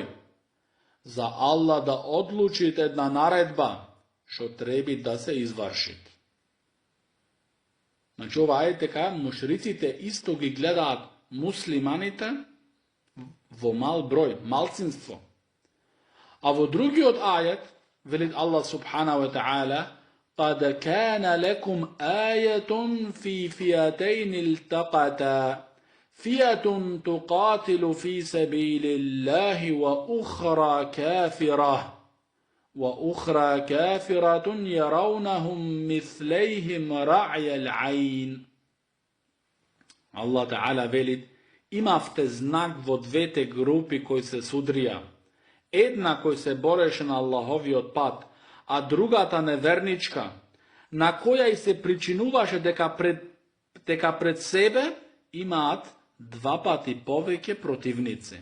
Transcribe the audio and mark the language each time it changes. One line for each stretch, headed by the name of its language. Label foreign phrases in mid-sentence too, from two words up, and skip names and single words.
Macedonian: За Аллах да одлучите една наредба што треби да се извршит. Значи, ова е дека мушриците исто ги гледаат муслиманите во мал број, малцинство. А во другиот ајет велит
Arabic: الله سبحانه وتعالى: قَدْ كَانَ لَكُمْ آيَةٌ فِي فِيَتَيْنِ الْتَقَتَا فِيَةٌ تُقَاتِلُ فِي سَبِيلِ اللَّهِ وَأُخْرَى كَافِرَةٌ يَرَوْنَهُمْ مِثْلَيْهِمْ رَعْيَ الْعَيْنِ. الله تعالى
Macedonian: велит: имавте знак во двете групи кои се судрија. Една кој се бореше на Аллаховиот пат, а другата неверничка, на која и се причинуваше дека пред себе имаат 2 пати повеќе противници.